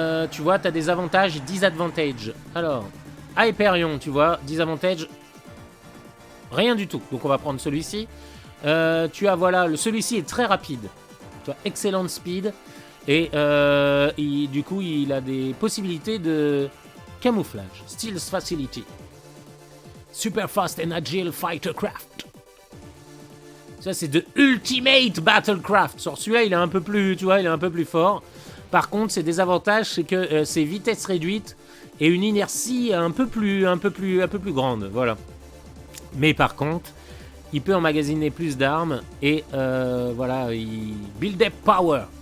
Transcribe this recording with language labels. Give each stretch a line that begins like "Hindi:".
French: Tu vois, tu as des avantages et disadvantages. Alors, Hyperion, tu vois, disadvantage, rien du tout. Donc on va prendre celui-ci. Tu as, voilà, celui-ci est très rapide. Tu as
English: excellent speed.
French: Et du coup, il a des possibilités de camouflage.
English: Stealth facility. Super fast and agile fighter craft.
French: Ça, c'est de Ultimate Battlecraft. Sur celui-là, il est un peu plus, tu vois, il est un peu plus fort. Par contre, ses désavantages, c'est que c'est vitesse réduite et une inertie un peu plus grande, voilà. Mais par contre, il peut emmagasiner plus d'armes et voilà, il
English: build up power.